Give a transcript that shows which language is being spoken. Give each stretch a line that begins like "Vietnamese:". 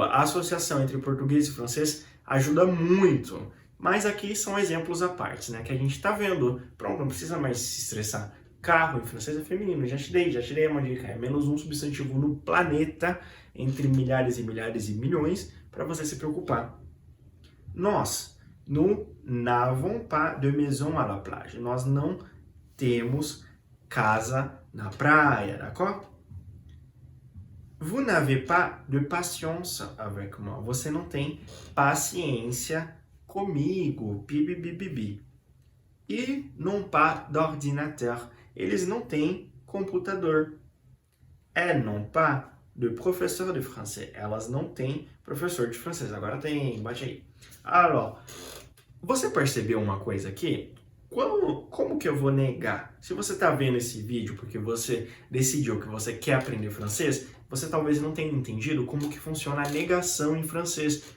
Portuguese: A associação entre português e francês ajuda muito. Mas aqui são exemplos à parte, né? Que a gente tá vendo. Pronto, não precisa mais se estressar. Carro em francês é feminino. Já te dei uma dica. É menos um substantivo no planeta, entre milhares e milhares e milhões, para você se preocupar. Nós,
French: nous n'avons pas de maison à la plage.
Portuguese: Nós não temos casa na praia, d'accord?
French: Vous n'avez pas de patience avec moi.
Portuguese: Você não tem paciência comigo. Bibi.
French: Ils n'ont pas d'ordinateur.
Portuguese: Eles não têm computador.
French: Elles n'ont pas de professeur de français.
Portuguese: Elas não têm professor de francês. Agora tem, bate aí. Alors, você percebeu uma coisa aqui? Como que eu vou negar? Se você está vendo esse vídeo porque você decidiu que você quer aprender francês, você talvez não tenha entendido como que funciona a negação em francês.